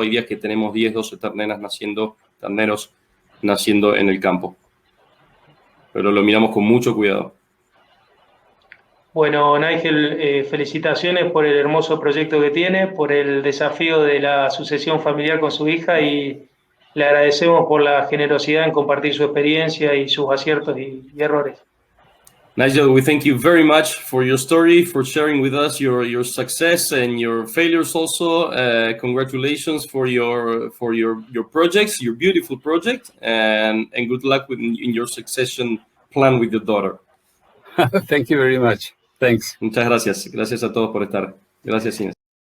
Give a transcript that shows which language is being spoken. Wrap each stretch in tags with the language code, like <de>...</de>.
<es>Hay días que tenemos 10, 12 terneros naciendo en el campo, pero lo miramos con mucho cuidado. Bueno, Nigel, felicitaciones por el hermoso proyecto que tiene, por el desafío de la sucesión familiar con su hija, y Le agradecemos por la generosidad en compartir su experiencia y sus aciertos y errores.</es> <en>Nigel, we thank you very much for your story, for sharing with us your success and your failures also. Congratulations for your projects, your beautiful project, and good luck in your succession plan with your daughter. Thank you very much. Thanks.</en> <es>Muchas gracias. Gracias a todos por estar. Gracias, Inés.</es>